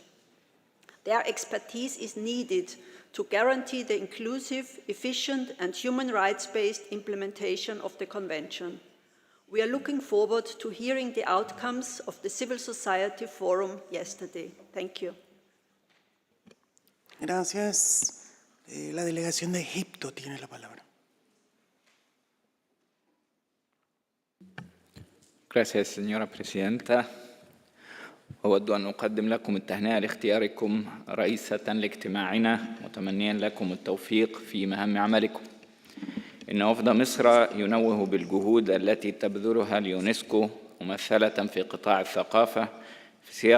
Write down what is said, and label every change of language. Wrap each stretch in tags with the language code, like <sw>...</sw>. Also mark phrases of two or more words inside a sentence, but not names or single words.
<en>Their expertise is needed to guarantee the inclusive, efficient, and human rights-based implementation of the Convention. We are looking forward to hearing the outcomes of the Civil Society Forum yesterday. Thank you.</en> <es>Gracias. La delegación de Egipto tiene la palabra. Gracias, señora presidenta.</es> <ar>أود أن أقدم لكم التهنئة لاختياركم رئيسة لاجتماعنا، متمنيا لكم التوفيق في مهام عملكم. إن وفد مصر ينوه بالجهود التي تبذلها اليونسكو ممثلة في قطاع الثقافة في سياق</ar>